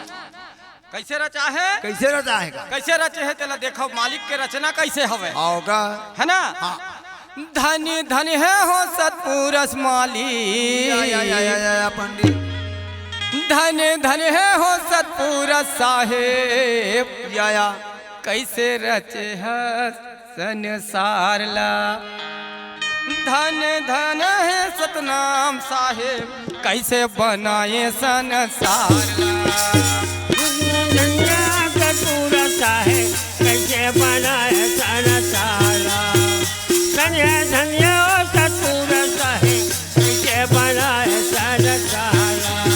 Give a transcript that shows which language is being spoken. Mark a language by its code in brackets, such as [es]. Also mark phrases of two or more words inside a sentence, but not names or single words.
[hne] कैसे रचा है, कैसे रचा है का? कैसे रचे है, चला देखो मालिक के रचना कैसे हवे, आओगा, है ना। हाँ, धन धन है हो सतपुरस मालिक, या पंडित, धन धन है हो सतपुरस साहेब, या कैसे रचे है संसार ला। धन धन है सतनाम साहेब, कैसे बनाए संसार ला। दुनिया का पूरा है कैसे बनाए संसारा, धन्य धन्य सतपुरा है कैसे बनाए संसारा।